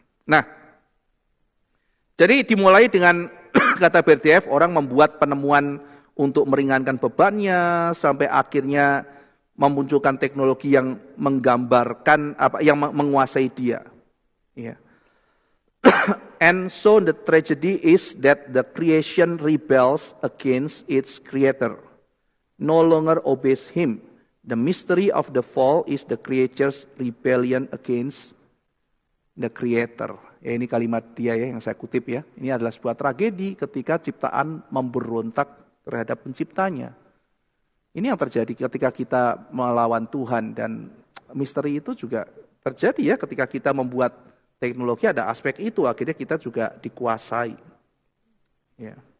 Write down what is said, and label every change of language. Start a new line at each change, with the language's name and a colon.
Indonesian: Nah, jadi dimulai dengan kata Berdyaev, orang membuat penemuan untuk meringankan bebannya sampai akhirnya memunculkan teknologi yang menggambarkan yang menguasai dia. Ya.
English: And so the tragedy is that the creation rebels against its creator, no longer obeys him. The mystery of the fall is the creature's rebellion against the creator.
Indonesian: Ya, ini kalimat dia ya yang saya kutip ya. Ini adalah sebuah tragedi ketika ciptaan memberontak terhadap penciptanya. Ini yang terjadi ketika kita melawan Tuhan, dan misteri itu juga terjadi ya ketika kita membuat teknologi, ada aspek itu, akhirnya kita juga dikuasai. Ya.